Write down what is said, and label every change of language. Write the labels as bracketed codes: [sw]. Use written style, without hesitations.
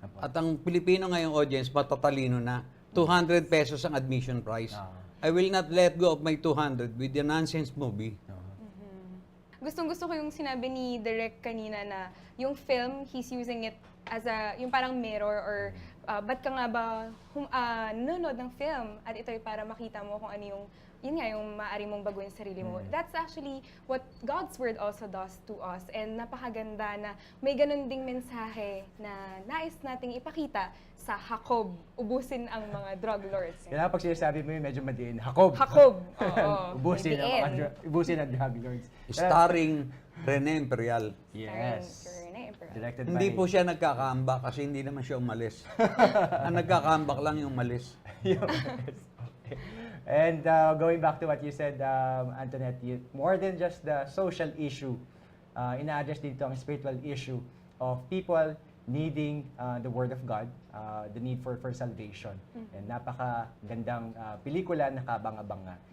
[tl] At ang Pilipino ngayong audience, matatalino na. 200 pesos ang admission price. [en] I will not let go of my 200 with the nonsense movie. [tl] Gustong-gusto ko yung sinabi ni Direk kanina na yung film, [en] he's using it as [tl] yung parang mirror or ba't ka nga ba nanonood ng film at ito'y para makita mo kung ano yung yun nga, yung maaari mong baguhin sarili mo. [en] That's actually what God's Word also does to us. [tl] And napakaganda na may ganun ding mensahe na nais nating ipakita sa Jacob, ubusin ang mga drug lords. Kaya pag sinasabi mo yun, medyo madiin. Jacob! Jacob! Oo. ubusin, ang Madiin. ubusin ang drug lords. [en] Starring Rhene Imperial. Yes. Rhene Imperial. Directed [tl] Hindi [en] by... [tl] po siya nagkakaambak kasi hindi naman siya umalis. Ang nagkakaambak lang yung umalis. [en] Yes. Okay. And going back to what you said, Antoinette, more than just the social issue, [tl] ina-address dito ang [en] spiritual issue of people needing the Word of God, the need for salvation. [tl] And napakagandang pelikula na kabang-abang nga.